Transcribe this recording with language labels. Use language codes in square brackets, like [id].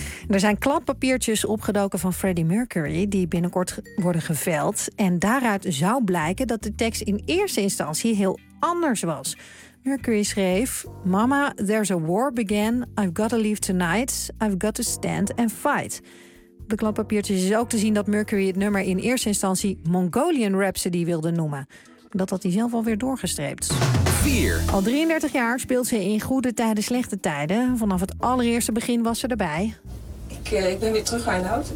[nl] Er zijn klappapiertjes opgedoken van Freddie Mercury die binnenkort worden geveild. En daaruit zou blijken dat de tekst in eerste instantie heel anders was. Mercury schreef: [en] Mama, there's a war began. I've got to leave tonight. I've got to stand and fight. [nl] De klappapiertjes is ook te zien dat Mercury het nummer in eerste instantie Mongolian Rhapsody wilde noemen. Dat had hij zelf alweer doorgestreept. 4. Al 33 jaar speelt ze in goede tijden, slechte tijden. Vanaf het allereerste begin was ze erbij. Ik ben weer terug, Arnoud.